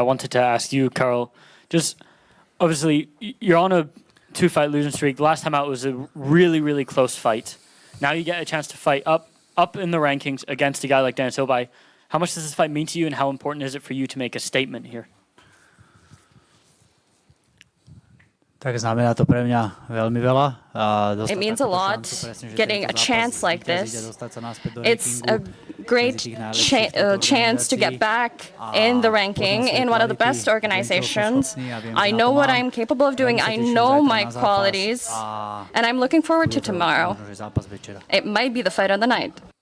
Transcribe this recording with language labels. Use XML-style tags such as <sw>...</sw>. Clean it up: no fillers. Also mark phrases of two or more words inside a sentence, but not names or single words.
<en>I wanted to ask you, Karl, just obviously you're on a 2-fight losing streak. The last time out was a really, really close fight. Now you get a chance to fight up in the rankings against a guy like Dennis Hillby. How much does this fight mean to you, and how important is it for you to make a statement here?</en> <sk>Tak znamená to pre mňa veľmi veľa.</sk> <en>It means a lot getting a chance like this. It's a great chance to get back in the ranking in one of the best organizations. I know what I'm capable of doing. I know my qualities. And I'm looking forward to tomorrow. It might be the fight of the night.</en>